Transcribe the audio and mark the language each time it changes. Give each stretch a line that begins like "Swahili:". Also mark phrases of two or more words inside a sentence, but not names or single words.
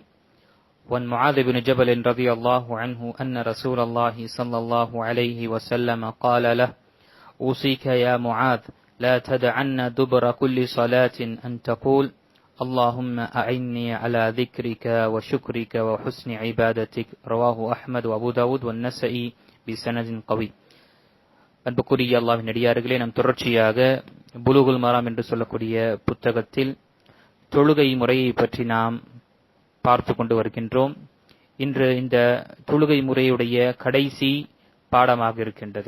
Arabic: وعن معاذ بن جبل رضي الله عنه أن رسول الله صلى الله عليه وسلم قال له: أوصيك يا معاذ لا تدعن دبر كل صلاة أن تقول اللهم أعني على ذكرك وشكرك وحسن عبادتك. رواه أحمد وأبو داود والنسائي بسند قوي.
Tamil: அன்புக்குரிய அல்லாஹ்வின் நடிகார்களே, நாம் தொடர்ச்சியாக புலூகுல் மராம் என்று சொல்லக்கூடிய புத்தகத்தில் தொழுகை முறையை பற்றி நாம் பார்த்து கொண்டு வருகின்றோம். இன்று இந்த தொழுகை முறையுடைய கடைசி பாடமாக இருக்கின்றது.